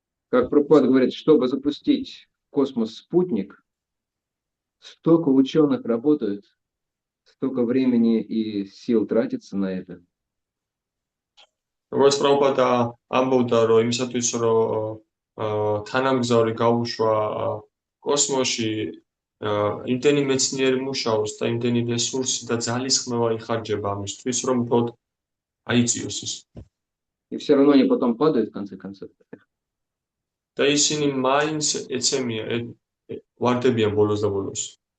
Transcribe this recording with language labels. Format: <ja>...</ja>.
<ru>Как Прабхупада говорит, чтобы запустить в космос спутник, столько ученых работают, столько времени и сил тратится на это.</ru> <ka>როგორც პრაბჰუპადა ამბობდა, რომ იმისათვის, რომ თანამგზავრი გაუშვა კოსმოსში, იმდენი მეცნიერი მუშაობს და იმდენი რესურსი და ძალისხმევა იხარჯება ამისთვის, რომ მხოლოდ აიწიოს ის.</ka> <ru>И все равно они потом падают, в конце концов.</ru> <ka>და ისინი მაინც ეცემიან, ვარდებიან ბოლოს და ბოლოს.</ka>